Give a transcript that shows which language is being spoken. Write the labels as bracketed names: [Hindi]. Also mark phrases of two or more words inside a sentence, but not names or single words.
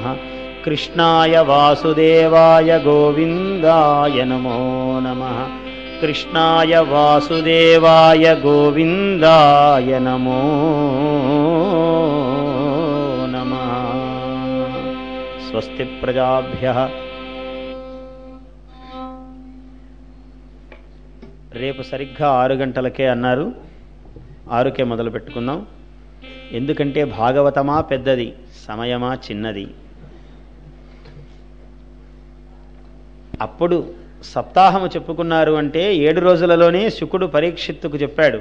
[Sanskrit] కృష్ణాయ వాసుదేవాయ గోవిందాయ నమో నమః. కృష్ణాయ వాసుదేవాయ గోవిందాయ నమో నమః. స్వస్తి ప్రజాభ్యః. [Telugu] రేపు సరిగ్గా 6 గంటలకే అన్నారు. 6కే మొదలు పెట్టుకుందాం. ఎందుకంటే భాగవతమా పెద్దది, సమయమా చిన్నది. అప్పుడు సప్తాహము చెప్పుకున్నారు అంటే 7 రోజులలోనే శుకుడు పరీక్షిత్తుకు చెప్పాడు.